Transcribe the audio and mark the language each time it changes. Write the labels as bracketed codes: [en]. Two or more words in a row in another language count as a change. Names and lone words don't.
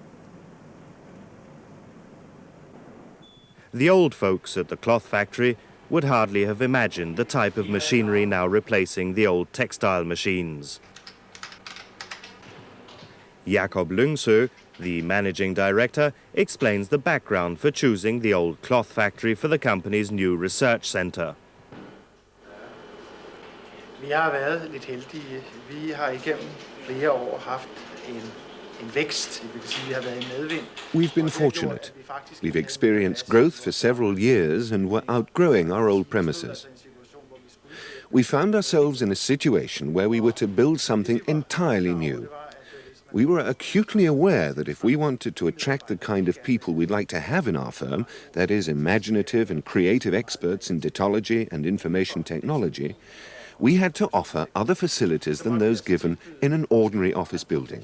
[en] The old folks at the cloth factory would hardly have imagined the type of machinery now replacing the old textile machines. Jakob Lyngsø, the managing director, explains the background for choosing the old cloth factory for the company's new research center. [da] Vi har været lidt heldige. Vi har igennem flere år haft en vækst. Det vil sige, vi har været i medvind. [en] We've been fortunate. We've experienced growth for several years and were outgrowing our old premises. We found ourselves in a situation where we were to build something entirely new. We were acutely aware that if we wanted to attract the kind of people we'd like to have in our firm, that is, imaginative and creative experts in datology and information technology, we had to offer other facilities than those given in an ordinary office building.